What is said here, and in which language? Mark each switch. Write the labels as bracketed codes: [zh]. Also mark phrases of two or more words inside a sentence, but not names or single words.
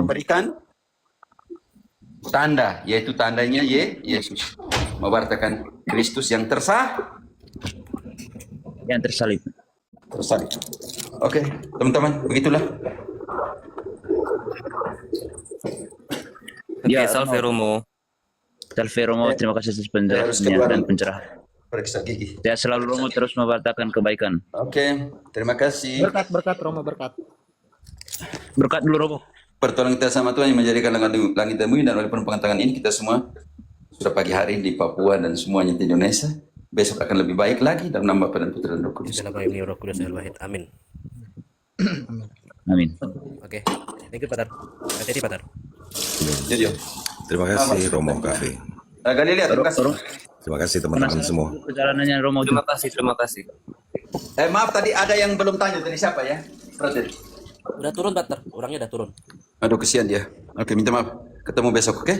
[id] memberikan tanda, yaitu tandanya Yesus. Memberitakan Kristus yang Yang tersalib. tersalib. Oke, teman-teman, begitulah. Ya, Ya, salve Romo. Salve Romo, terima kasih atas Harus penjelasannya keluar. dan pencerahan. Periksa gigi. Saya selalu Romo terus memberitakan kebaikan. Oke, terima kasih. Berkat Romo, berkat. Berkat dulu Romo. Pertolongan kita sama Tuhan yang menjadikan langit dan bumi, dan oleh pentangan ini kita semua sudah pagi hari di Papua dan semuanya di Indonesia. Besok akan lebih baik lagi dalam nama Bapa dan Putra dan Roh Kudus. Dalam nama Roh Kudus Al-Wahid. Amin. Amin. Oke. [en] Thank you, Patar. [id] Hati-hati, Patar. Jadi, Terima kasih Romo Cafe. Galilea, terima kasih. Terima kasih teman-teman semua. Perjalanannya Romo. Terima kasih. Maaf tadi ada yang belum tanya, tadi siapa ya? Brother. Udah turun, Patar. Orangnya udah turun. Aduh, kesian dia. Oke, minta maaf. Ketemu besok, oke?